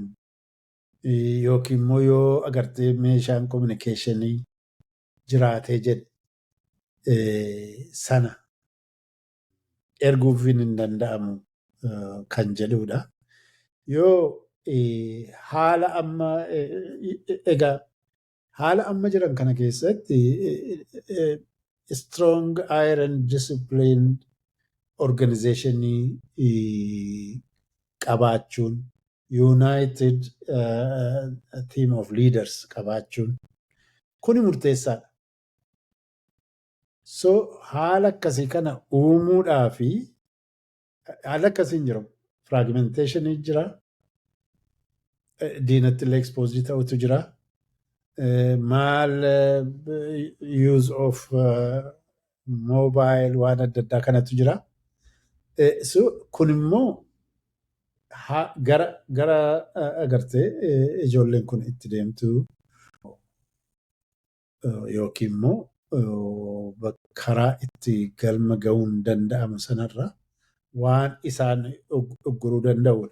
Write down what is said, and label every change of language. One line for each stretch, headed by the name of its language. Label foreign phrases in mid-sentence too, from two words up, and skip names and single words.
Oromo: Yookiin immoo yoo agartee meeshaan communicationii jiraatee jedhe sana erguuf hin danda'amu kan jedhudha. Yoo haala amma jiran kana keessatti
English: strong iron discipline organizationii
Oromo: qabaachuun
English: united team of leaders
Oromo: qabaachuun kuni murteessaadha. So haala akkasii kana uumuudhaa fi haala akkasiin jiru fragmentation jira. Diinatti illee exposed ta'utu jira. Maal
English: use of mobile
Oromo: waan adda addaa kanatu jira. So kun immoo gara agartee ijoolleen kun itti deemtu yookiin immoo karaa itti galma ga'uun danda'amu sanarra waan isaan ugguruu danda'udha.